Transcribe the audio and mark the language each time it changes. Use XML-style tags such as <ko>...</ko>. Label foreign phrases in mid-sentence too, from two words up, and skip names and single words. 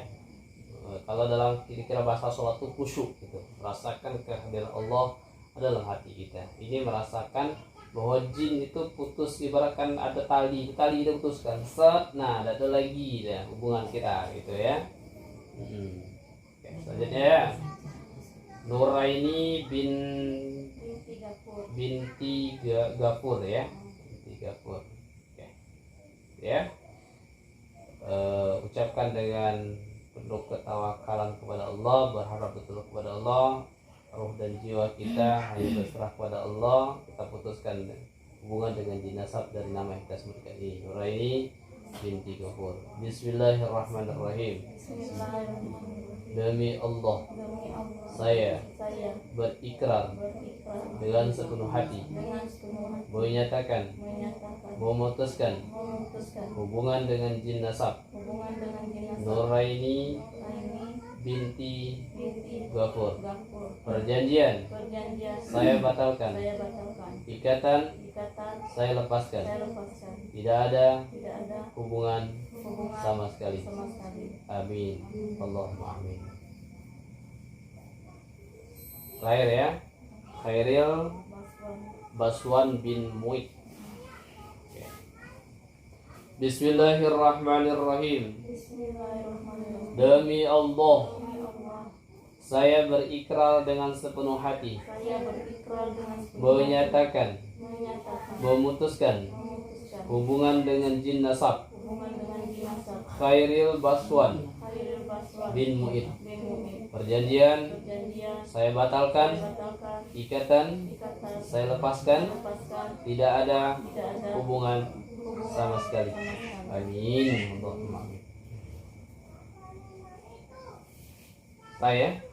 <id>Kalau dalam kira-kira bahasa sholat itu khusyuk gitu, rasakan kehadiran Allah dalam hati kita. Ini merasakan bahwa jin itu putus, ibaratkan ada tali itu putuskan, set, nah ada lagi ya hubungan kita gitu ya. Oke, selanjutnya ya. Nuraini binti Gafur ya. Binti Gafur. Oke. Ya. Ucapkan dengan penuh ketawakalan kepada Allah, berharap betul kepada Allah. Roh dan jiwa kita hanya berserah kepada Allah. Kita putuskan hubungan dengan jinasab dari nama yang kita sebutkan ini. Nuraini binti Gafur.</id> <ar>بسم الله الرحمن الرحيم. بسم الله الرحمن الرحيم.</ar> <id>Demi Allah, Demi Allah, saya saya berikrar berikrar dengan sepenuh hati, dengan sepenuh hati menyatakan, menyatakan, memutuskan memutuskan hubungan dengan jin nasab hubungan dengan dinasab Nuraini Nuraini binti binti Gafur. Gafur. Perjanjian Perjanjian saya batalkan, saya batalkan, ikatan ikatan saya lepaskan. saya lepaskan, Tidak ada tidak ada hubungan hubungan sama sekali. sama sekali. Amin.</id> <ar>اللهم آمين.</ar> <id>Terakhir ya. Khairil Baswan bin Muid. Oke.</id> <ar>بسم الله الرحمن الرحيم. بسم الله الرحمن الرحيم.</ar> <id>Demi Allah, Demi Allah, saya berikrar dengan sepenuh hati, saya berikrar dengan sepenuh menyatakan, hati, menyatakan, memutuskan memutuskan hubungan dengan jin nasab hubungan dengan dinasab Khairil Baswan Khairil Baswan bin Muid. bin Mu'id. Perjanjian Perjanjian saya batalkan, saya batalkan, ikatan ikatan saya lepaskan. lepaskan, Tidak ada tidak ada hubungan hubungan sama sekali. sama sekali. Amin.</id> <ar>اللهم آمين.</ar> <id>Saya.</id>